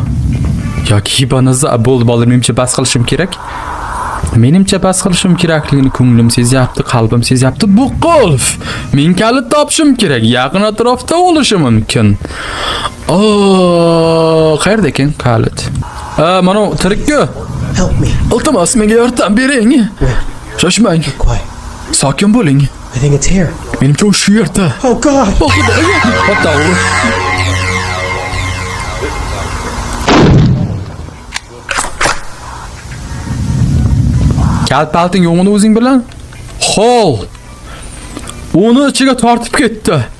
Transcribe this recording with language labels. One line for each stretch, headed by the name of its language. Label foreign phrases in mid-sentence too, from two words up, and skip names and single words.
Uzbek: Yoki hibonazor bo'ldi, bolalar, menimcha bas qilishim kerak. Menimcha bas qilishim kerakligini ko'nglim sezyapti, qalbim sezyapti. Bu qulf. Men kalit topishim kerak. Yaqin atrofda bo'lishi mumkin. Qayerda ekan kalit? Mana tirikku.
English: Help me.
Uzbek: Iltimos, menga yordam bering. Shoshmang.
English: Quiet.
Uzbek: Sokin bo'ling.
English: I think it's here.
Uzbek: Menimcha u shu yerda.
English: Oh God.
Uzbek: Xudoyo. Kalit palting yo'g'ini o'zing bilan? Hol. Uni ichiga tortib ketdi.